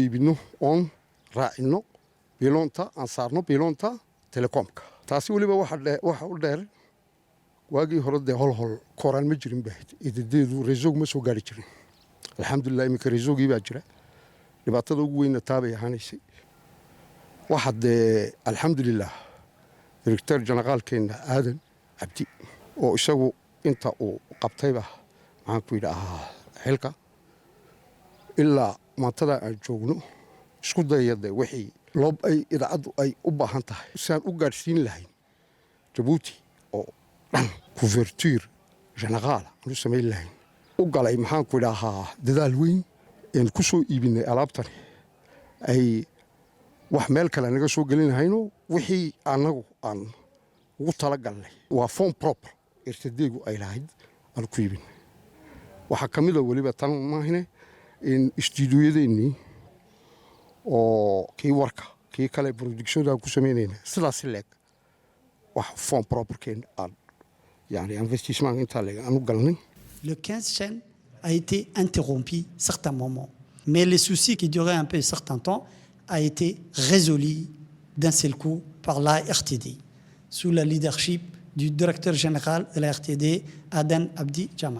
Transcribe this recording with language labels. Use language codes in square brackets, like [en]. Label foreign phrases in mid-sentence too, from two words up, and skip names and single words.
[so] iibino oon raacino biloonta aan saarno biloonta telekoomka taasi waliba waxa u dheer waagii hore dee holhol koraan ma jirin baahid idadeedu reesoog ma soo gaari jirin alxamdulilah iminka reesoogii baa jira dhibaatada ugu weyna taabay ahaanaysay waxa dee alxamdulilah director generaalkeena Aadan Abdi oo isagu inta uu qabtayba maxaan ku yidhaahaa xilka ilaa maantada aan joogno isku dayada wixii loob ay idaacadu ay u baahan tahay saan u gaarsiin lahayn Djibouti oo dhan couverture générale aanu samayn lahayn u galay maxaan ku yidhaahaa dadaal weyn in ku soo iibinay alaabtani ay wax meel kale naga soo gelinayno wixii anagu aan ugu talagalnay waa [en] form proper [so] irtideegu ay lahayd aan ku iibin waxa kamid ah waliba tan maahine in studio-yadeennii oo kii warka kii kale production-da ku sameynayna sidaas leeg wax [en] form proper [so] keen aan yani investissement inta leeg aanu galnay. [fr] Le 15 chaînes a été interrompu certains moments, mais les soucis qui duraient un peu un certain temps a été résolu d'un seul coup par la RTD sous le leadership du directeur général de la RTD, Aden Abdi Jama.